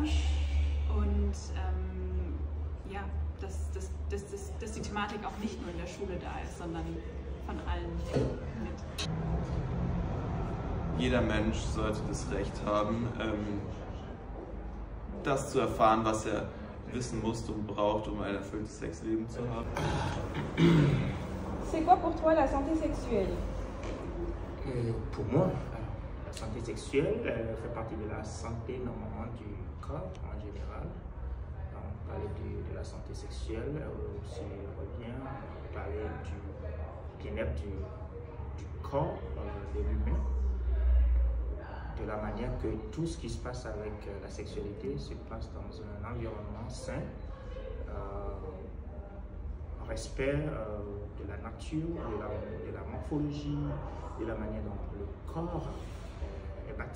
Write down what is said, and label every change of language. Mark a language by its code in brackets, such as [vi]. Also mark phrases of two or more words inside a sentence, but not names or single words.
[de] Und ja, dass die Thematik auch nicht nur in der Schule da ist, sondern von allen mit. Jeder Mensch sollte das Recht haben, das zu erfahren, was er wissen muss und braucht, um ein erfülltes Sexleben zu haben. [fr] C'est quoi pour toi la santé sexuelle? Pour moi, la santé sexuelle fait partie de la santé normalement du corps en général. On parlait de la santé sexuelle, si on revient, on parlait du bien-être du corps de l'humain, de la manière que tout ce qui se passe avec la sexualité se passe dans un environnement sain, respect de la nature, de la morphologie, de la manière dont le corps est bâti.